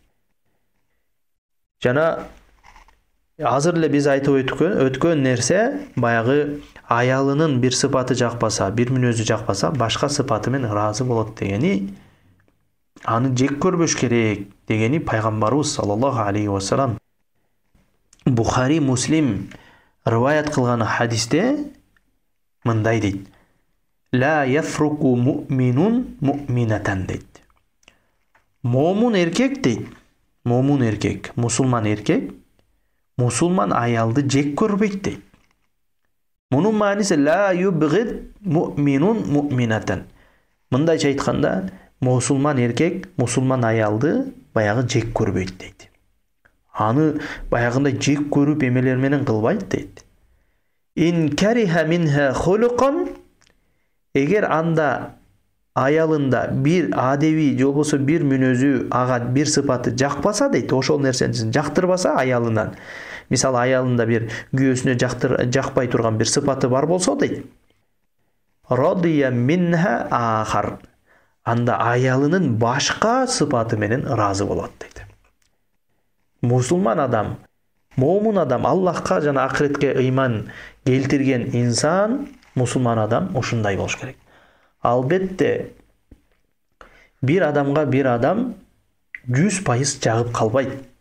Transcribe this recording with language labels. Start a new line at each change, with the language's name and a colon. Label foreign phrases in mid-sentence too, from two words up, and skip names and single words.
Kyrgyz: Жана азыр эле биз айтып өткөн нерсе баягы аялынын бир сыпаты жакпаса, бир мүнөзү жакпаса, башка сыпаты менен ыраазы болот дегени, аны жек көрбөш керек дегени пайгамбарыбыз
Arabic: صلى الله عليه وسلم
Kyrgyz: Бухари, Муслим Рываят кылган хадисте мындай дейт:
Arabic: لا يفرك مؤمن مؤمنة
Kyrgyz: дейт. Момун эркек дейт. Момун эркек, мусулман эркек мусулман аялды жек көрбөйт дейт. Мунун мааниси
Arabic: لا يبغض مؤمن مؤمنة.
Kyrgyz: Мындайча айтканда, мусулман эркек мусулман аялды баягы жек көрбөйт дейт. Аны баягындай жек көрүп эмелер менен кылбайт дейт.
Arabic: إن كره منها خلقا,
Kyrgyz: эгер анда аялында бир адеби же болбосо бир мүнөзү, ага бир сыпаты жакпаса дейт, ошол нерсени жактырбаса аялынан, мисалы аялында бир күйөөсүнө жакпай турган бир сыпаты бар болсо дейт,
Arabic: رضي منها آخر,
Kyrgyz: анда аялынын башка сыпаты менен ыраазы болот дейт. Мусулман адам, момун адам, Аллахка жана акыретке ыйман келтирген инсан, мусулман адам ушундай болуш керек. Албетте бир адамга бир адам 100% жагып калбайт.